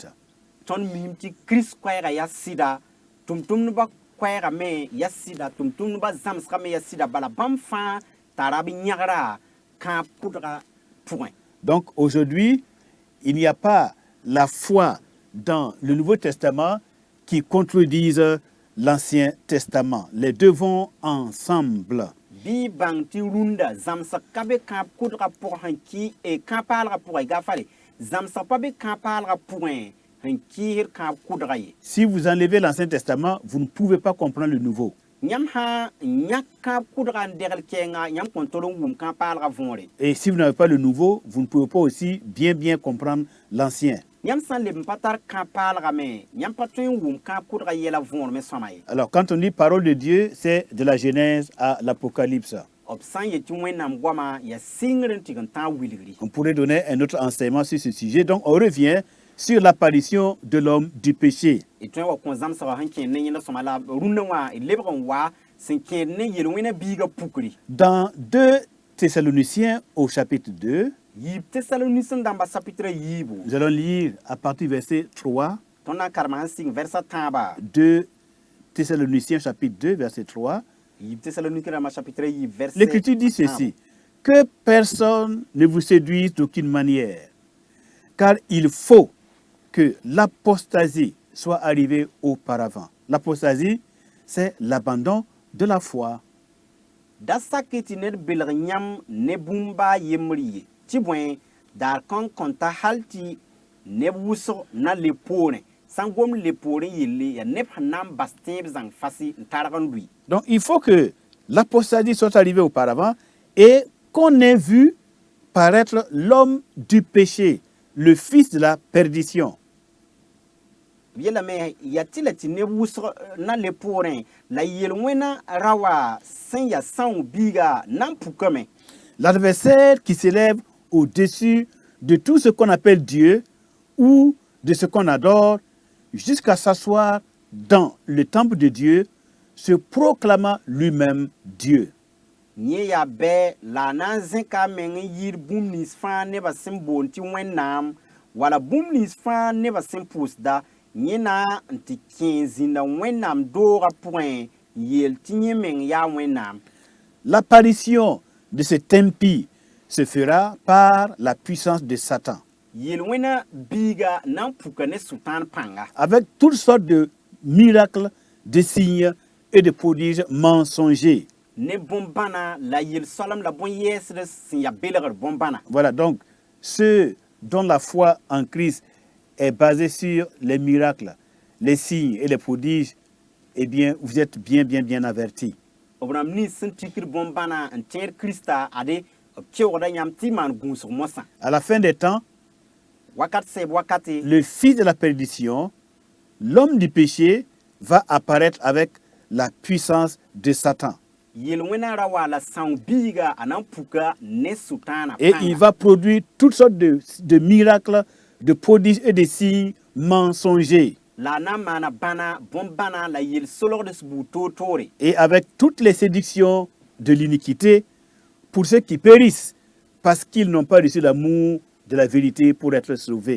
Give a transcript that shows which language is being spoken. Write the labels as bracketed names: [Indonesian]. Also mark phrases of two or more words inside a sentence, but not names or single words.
[Mossi] Tõnd mism tɩ kirist koɛɛgã yaa sɩda tʋm-tʋmdbã koɛɛgã me yaa sɩda tʋm-tʋmdbã zãmsgã me yaa sɩda bala bãmb fãa tara b yãgra kãab kʋdgã pʋgẽ. [French] Donc aujourd'hui, il n'y a pas la foi dans le Nouveau Testament qui contredise l'Ancien Testament. Les deux vont ensemble. [Mossi] Bɩ bãng tɩ rũndã zãmsg ka be kãab kʋdgã pʋgẽ sẽn kɩ kã-paalgã pʋgẽ gafale zãmsg pa be kã-paalgã pʋgẽ sẽn kɩɩsd kãab kʋdgã ye. [French] Si vous enlevez l'Ancien Testament, vous ne pouvez pas comprendre le Nouveau. [Mossi] Yãmb sã n yãk kãab kʋdgã n degl kɛɛngã yãmb kõn tol n wʋm kã-paalgã võore. [French] Et si vous n'avez pas le Nouveau, vous ne pouvez pas aussi bien comprendre l'Ancien. [Mossi] Yãmb sã n leb n pa tar kã-paalgã me yãmb pa tõe n wʋm kãab kʋdgã yɛla võor me sõma ye. [French] Alors quand on dit parole de Dieu, c'est de la Genèse à l'Apocalypse. [Mossi] B sã n yet tɩ wẽnnaam goamã yaa sɩngr n tɩg n tã n wilgri. [French] On pourrait donner un autre enseignement sur ce sujet. Donc on revient sur l'apparition de l'homme du péché. [Mossi] Y tõe n wa kõ zãmsgã sẽn kẽed ne yẽnda sõma la rũndã wã y lebg n wa sẽn kẽed ne yel-wẽna biigã pukri. [French] Dans 2 Thessaloniciens au chapitre 2, [Mossi] Yiib Tesalonis n dãmba chapitre yiibu. [French] nous allons lire à partir du verset 3, [Mossi] Tõnd na n karema sẽn sɩng vɛrsã tãaba. [French] 2 Thessaloniciens chapitre 2, verset 3. [Mossi] Yiib Tesalonik rãmbã chapitre yiib verset. [French] L'Écriture dit ceci, que personne ne vous séduise d'aucune manière, car il faut que l'apostasie soit arrivée auparavant. L'apostasie, c'est l'abandon de la foi. [Mossi] Da sak tɩ ned belg yãmb ne bũmba yembr ye tɩ bõe daar kõn kõnta hal tɩ neb wʋsg na le poorẽ sãn gom le poorẽ yelle yaa neb sẽn na n bas tẽeb zãng fasɩ n targ n lʋɩ. [French] Donc il faut que l'apostasie soit arrivée auparavant et qu'on ait vu paraître l'homme du péché, le fils de la perdition. [Mossi] B yeelame yaa tɩ la tɩ neb wʋsg na le poorẽ la yel-wẽna ra wa sẽn yaa sãong biiga na n pukame. [French] L'adversaire qui s'élève au-dessus de tout ce qu'on appelle Dieu ou de ce qu'on adore jusqu'à s'asseoir dans le temple de Dieu, se proclamant lui-même Dieu. [Mossi] Yẽ yaa bɛ la a na n zẽka a meng n yɩɩd bũmb nins fãa nebã sẽn boond tɩ wẽnnaam wala bũmb nins fãa nebã sẽn pʋʋsda yẽ na n tɩ kẽ zĩnda wẽnnaam doogã pʋgẽ n yeel tɩ yẽ meng yaa wẽnnaam. [French] L'apparition de cet impie se fera par la puissance de Satan, [Mossi] Yel-wẽna biiga na n puka ne sʋtãan pãnga [French] avec toutes sortes de miracles, de signes et de prodiges mensongers. [Mossi] ne bõn-bãna la yel-soalem la bõn-yɛɛsd sẽn yaa belgr bõn-bãna. [French] Voilà, donc ceux dont la foi en Christ est basée sur les miracles, les signes et les prodiges, eh bien, vous êtes bien avertis. [Mossi] B rãmb nins sẽn tikd bõn-bãna n tẽed Krista ade b keoogda yãmb tɩ y maan gũusg mosã. [French] À la fin des temps, [Mossi] Wakat sɛɛb wakate [French] le fils de la perdition, l'homme du péché, va apparaître avec la puissance de Satan. [Mossi] yel-wẽna ra wa la sãong biiga a na n puka ne sʋtãana [French] Et il va produire toutes sortes de miracles, de prodiges et de signes mensongers. [Mossi] la a na n maana bãna bõn-bãna la yel-solgd sbuur toor-toore. [French] Et avec toutes les séductions de l'iniquité pour ceux qui périssent parce qu'ils n'ont pas reçu l'amour de la vérité pour être sauvés.